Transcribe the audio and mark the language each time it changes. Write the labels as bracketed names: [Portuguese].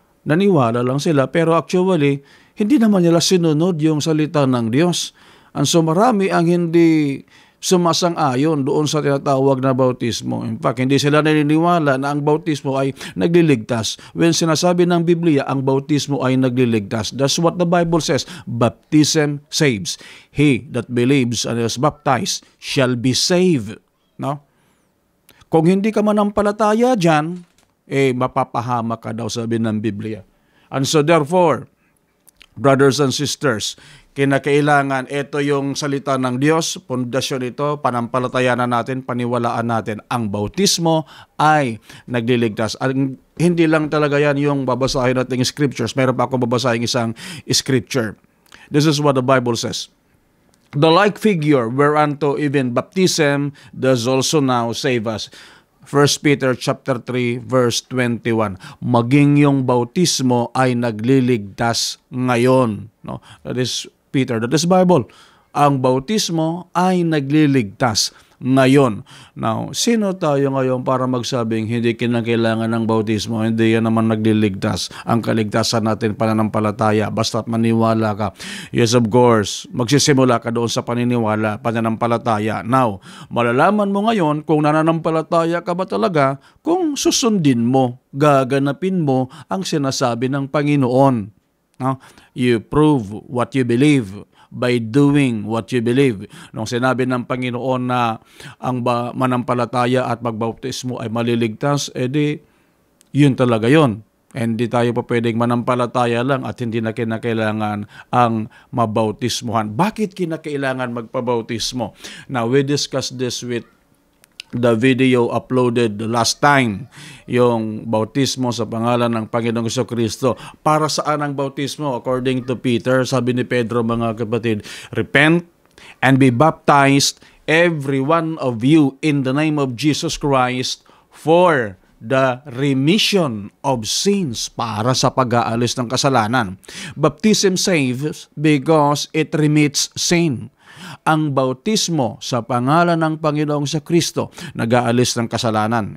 [Filipino] Naniwala lang sila, pero actually, hindi naman nila sinunod yung salita ng Diyos. [English] And so [Filipino] marami ang hindi sumasang-ayon doon sa tinatawag na bautismo. In fact, hindi sila naniniwala na ang bautismo ay nagliligtas. [English] When [Filipino] sinasabi ng Biblia, ang bautismo ay nagliligtas. [English] That's what the Bible says. Baptism saves. He that believes and is baptized shall be saved. [Filipino] No? Kung hindi ka manampalataya dyan, mapapahamak ka daw, sabi ng Biblia. [English] And so therefore, brothers and sisters, [Filipino] kinakailangan ito yung salita ng Diyos, pundasyon ito, panampalatayanan natin, paniwalaan natin. Ang bautismo ay nagliligtas. Hindi lang talaga yan yung babasahin natin scriptures. Meron pa ako babasahin isang scripture. [English] This is what the Bible says. The like figure whereunto even baptism does also now save us. 1 Peter chapter 3 verse 21. [Filipino] Maging yung bautismo ay nagliligtas ngayon. No? [English] That is Peter, that is Bible. [Filipino] Ang bautismo ay nagliligtas ngayon. [English] Now, [Filipino] sino tayo ngayon para magsabing hindi kinakailangan ng bautismo? Hindi yan naman nagliligtas. Ang kaligtasan natin pananampalataya, basta't maniwala ka. [English] Yes, of course, [Filipino] magsisimula ka doon sa paniniwala, pananampalataya. [English] Now, [Filipino] malalaman mo ngayon kung nananampalataya ka ba talaga kung susundin mo, gaganapin mo ang sinasabi ng Panginoon. No? [English] You prove what you believe by doing what you believe. [Filipino] Nung sinabi ng Panginoon na ang manampalataya at magbautismo ay maliligtas, edi yun talaga yun. Hindi tayo pa pwedeng manampalataya lang at hindi na kinakailangan ang mabautismuhan. Bakit kinakailangan magpabautismo? [English] Now, we discussed this with the video uploaded the last time, [Filipino] yung bautismo sa pangalan ng Panginoong Jesucristo. Para saan ang bautismo? [English] According to Peter, [Filipino] sabi ni Pedro, mga kapatid, [English] repent and be baptized, every one of you, in the name of Jesus Christ, for the remission of sins, [Filipino] para sa pag-aalis ng kasalanan. [English] Baptism saves because it remits sin. [Filipino] Ang bautismo sa pangalan ng Panginoong Jesucristo nag-aalis ng kasalanan.